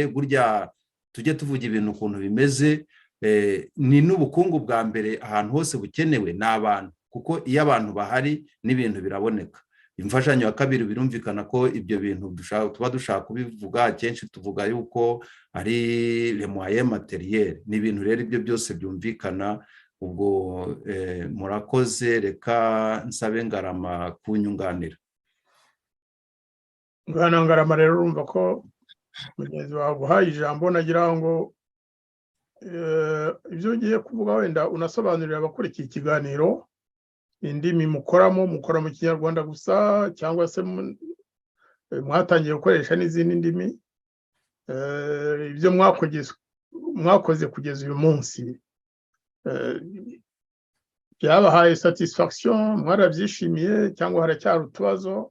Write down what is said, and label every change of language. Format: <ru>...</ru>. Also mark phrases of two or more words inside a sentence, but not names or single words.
<rw>Burya tujye tuvuga ibintu ukuntu bimeze, ni n'ubukungu bwa mbere ahantu hose bukenewe n'abantu, kuko iyo abantu bahari n'ibintu biraboneka. Imfashanyo ya kabiri, birumvikana ko ibyo bintu tuba dushaka kubivuga, akenshi tuvuga yuko ari</rw> <fr>les moyens matériels.</fr> <rw>Ni ibintu rero ibyo byose byumvikana. Ubwo murakoze, reka nsabe Ngarama kunyunganira. Ngarama rero urumva ko mugenzi wawe guhaye ijambo, nagira ngo ibyo ugiye kuvuga wenda unasobanurira abakurikiye ikiganiro indimi mukora mu Kinyarwanda gusa, cyangwa se mwatangiye gukoresha n'izindi ndimi, ibyo mwakoze kugeza uyu munsi byabahaye satisfaction, mwarabyishimiye cyangwa haracyari utubazo?</rw>